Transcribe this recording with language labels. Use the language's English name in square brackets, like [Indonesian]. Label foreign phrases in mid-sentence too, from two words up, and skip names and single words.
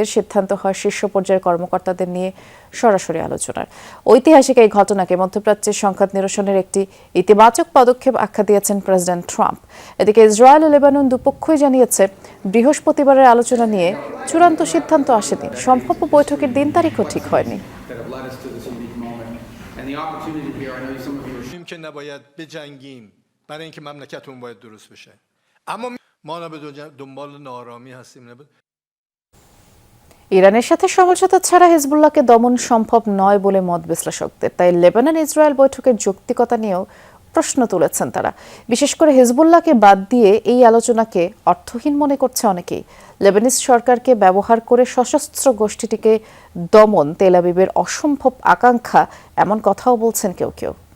[Bangla] সিদ্ধান্ত হয় শীর্ষ পর্যায়ের কর্মকর্তাদের নিয়ে সরাসরি আলোচনার। ঐতিহাসিক এই ঘটনাকে মধ্যপ্রাচ্যের সংঘাত নিরসনের একটি ইতিবাচক পদক্ষেপ আখ্যা দিয়েছেন প্রেসিডেন্ট ট্রাম্প। এদিকে ইসরায়েল ও লেবানন দুপক্ষই জানিয়েছে, বৃহস্পতিবারের আলোচনা নিয়ে চূড়ান্ত সিদ্ধান্ত আসেনি। সম্ভাব্য বৈঠকের দিন তারিখও ঠিক হয়নি। [Persian] که نباید بجنگیم برای اینکه مملکتمون باید درست بشه، اما ما به دنبال ناآرامی هستیم. [Bangla] ইরানের সাথে সমঝোতা ছাড়া হিজবুল্লাহকে দমন সম্ভব নয় বলে মত বিশ্লেষকদের। তাই লেবানন ইসরায়েল বৈঠকের যৌক্তিকতা নিয়েও প্রশ্ন তুলেছেন তারা। বিশেষ করে হিজবুল্লাহকে বাদ দিয়ে এই আলোচনাকে অর্থহীন মনে করছে অনেকেই। লেবানিজ সরকারকে ব্যবহার করে সশস্ত্র গোষ্ঠীটিকে দমন তেল আবিবের অসম্ভব আকাঙ্ক্ষা, এমন কথাও বলছেন কেউ কেউ।